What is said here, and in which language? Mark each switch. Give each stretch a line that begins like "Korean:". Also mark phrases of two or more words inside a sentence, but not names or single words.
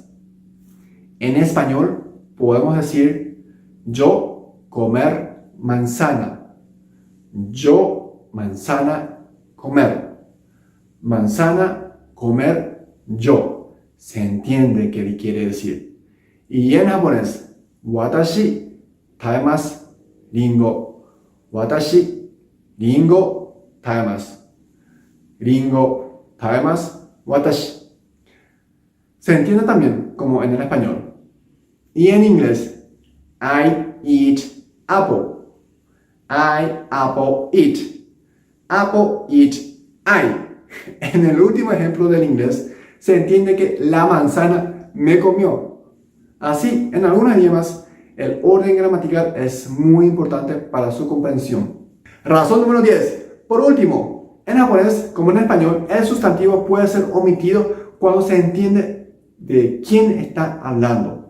Spanish: En español podemos decir yo comer manzana, yo manzana comer. Manzana, comer, yo. Se entiende qué quiere decir. Y en japonés,
Japanese: 私、食べます、りんご. 私、りんご、食べます. りんご、食べます、私.
Spanish: Se entiende también como en el español. Y en inglés,
English: I eat apple. I apple eat. Apple eat I.
Spanish: En el último ejemplo del inglés, se entiende que la manzana me comió. Así, en algunos idiomas, el orden gramatical es muy importante para su comprensión. Razón número 10. Por último, en japonés, como en español, el sustantivo puede ser omitido cuando se entiende de quién está hablando.